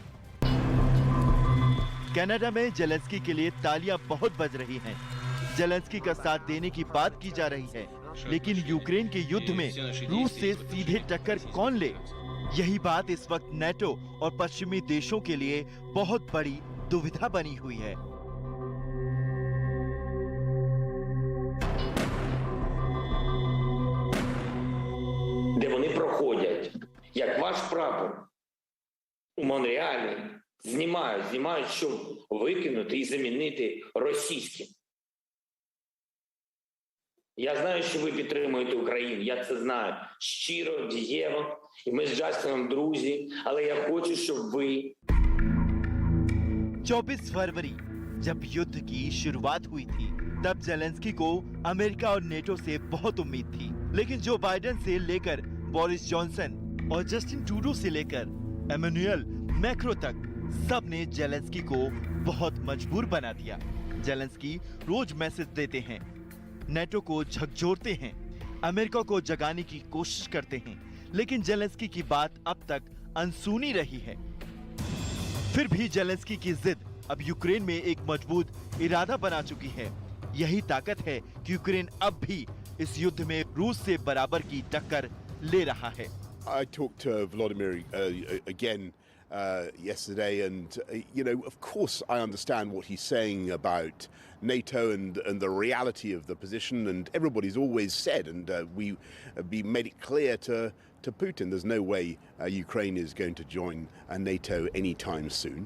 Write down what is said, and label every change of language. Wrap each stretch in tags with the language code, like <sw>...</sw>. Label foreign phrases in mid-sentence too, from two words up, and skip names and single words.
<hi>कनाडा में जेलेंस्की के लिए तालियां बहुत बज रही हैं। जेलेंस्की का साथ देने की बात की जा रही है, लेकिन यूक्रेन के युद्ध में रूस से सीधे टक्कर कौन ले, यही बात इस वक्त नेटो और पश्चिमी देशों के लिए बहुत बड़ी दुविधा बनी हुई है।</hi> <uk>Де вони проходять, як ваш прапор у Монреалі, знімають, щоб викинути і замінити російським. Я знаю, що ви підтримуєте Україну, я це знаю. Щиро, дієво, і ми з Джастином друзі, але я хочу, щоб ви...</uk> <hi>24 फरवरी जब युद्ध की शुरुआत हुई थी, तब जेलेंस्की को अमेरिका और नेटो से बहुत उम्मीद थी, लेकिन जो बाइडेन से लेकर बोरिस जॉनसन और जस्टिन ट्रूडो से लेकर एमेनुएल मैक्रो तक सब ने जेलेंस्की को बहुत मजबूर बना दिया। जेलेंस्की रोज मैसेज देते हैं, नेटो को झकझोरते हैं, अमेरिका को जगाने की कोशिश करते हैं, लेकिन जेलेंस्की की बात अब तक अनसुनी रही है। फिर भी जेलेंस्की की जिद अब यूक्रेन में एक मजबूत इरादा बना चुकी है। यही ताकत है कि यूक्रेन अब भी इस युद्ध में रूस से बराबर की टक्कर ले रहा है।</hi> <en>I talked to Vladimir again yesterday, and you know, of course, I understand what he's saying about NATO and the reality of the position. And everybody's always said, and we made it clear to Putin, there's no way Ukraine is going to join NATO anytime soon.</en>